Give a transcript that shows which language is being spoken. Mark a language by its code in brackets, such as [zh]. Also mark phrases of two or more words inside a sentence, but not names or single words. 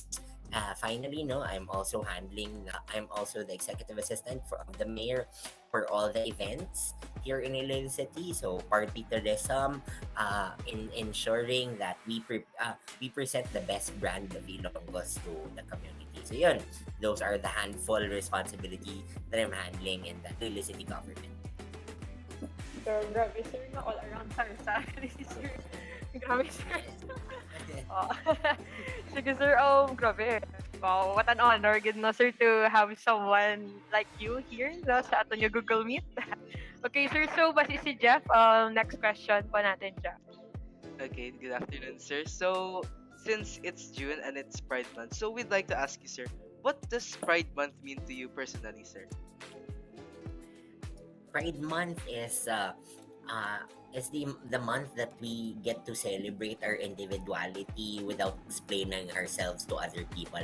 [en] Finally, no, I'm also the executive assistant of the mayor for all the events here in Iloilo City. So party tourism, in ensuring that we present the best brand of Ilonggos to the community. So yun, those are the handful responsibility that I'm handling in the Iloilo City government. [hil] So, grabe sir na [en] all around [hil] sa ni sir. Grabe sir. Oh. Sige sir, grabe. [en] Wow, what an honor good no sir to have someone like you here no, [hil] sa aton yung Google Meet. [tl] Okay sir, so basi si Jeff, [en] next question [tl] po natin Jeff. [en] Okay, good afternoon, sir. So, since it's June and it's Pride Month, so we'd like to ask you, sir, what does Pride Month mean to you personally, sir? Pride Month is the month that we get to celebrate our individuality without explaining ourselves to other people.